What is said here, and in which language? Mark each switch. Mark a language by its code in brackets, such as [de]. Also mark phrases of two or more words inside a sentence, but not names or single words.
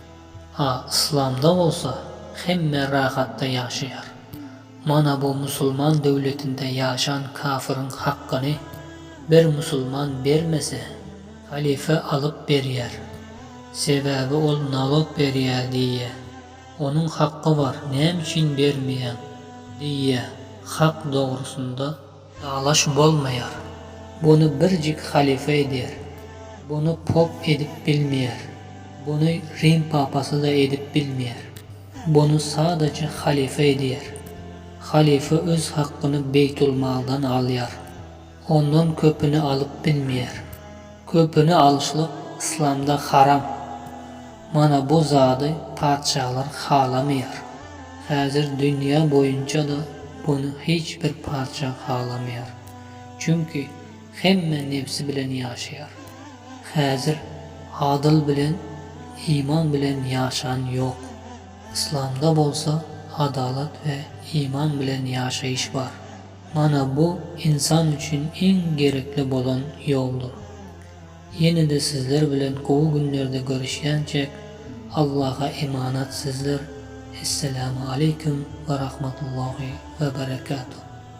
[tk] İslamda bolsa hemme rahatda ýaşaýar. Mana bu musulman döwletinde ýaşan kafirin hakkını bir musulman bermese halife alıp berýär. Sebebi ol nalog berýär diýe. [tr] Onun hakkı var, [tk] näme üçin bermeýän diýe. Hak doğrusunda dalaş bolmaýar. [tr] Bunu bircik halife eder. [tk] Bunu pop edip bilmeýär. Bunu Rim papası da edip bilmeýär. [tr] Bunu sadece halife eder. [tk] Halife öz hakkını Beytulmaldan alýar. Ondan köpünü alıp bilmeýär. Köpünü alışlyk İslamda haram. Mana bu zady padşahlar halamayar. Häzir dünya boyunca da bunu hiçbir padşah halamayar. Çünkü hemme nefsi bilen ýaşaýar. Häzir adil bilen, iman bilen ýaşan yok. İslamda bolsa adalet ve iman bilen ýaşaýyş var. Mana bu insan üçün en gerekli bolan yoldur. Yine de sizler bilen gowy günlerde görüşýänçek [tr] Allah'a emanet sizler. [ar] السلام عليكم ورحمة الله وبركاته.